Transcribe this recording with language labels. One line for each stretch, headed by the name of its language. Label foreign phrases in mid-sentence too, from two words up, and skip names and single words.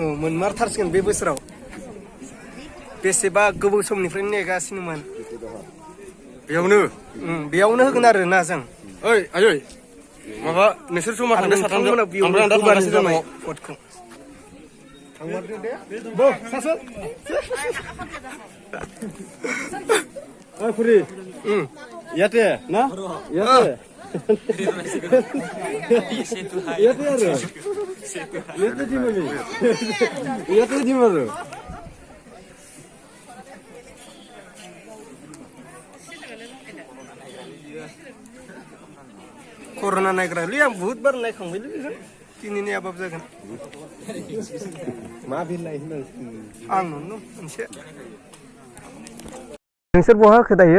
Bodo: मोनमारथारसिगोन बे बोसोराव बेसेबा गोबाव समनिफ्रायनो नेगासिनोमोन बेयावनो होगोन आरो ना जों ओइ आयै माबा नोंसोर जमा थांदो साथामजों ओमफ्राय आं दा थांगासिनो दङ फटखौ
Assamese: खुरि ইয়াতে না ইয়াতে আৰু ইয়াতে দিম আৰু
Bodo: कर'ना नायग्रालै आं बहुत बार नायखांबायलै दिनैनि आबाब जागोन मा बिलाइ आं नुनो मोनसे नोंसोर बहा होखो दायो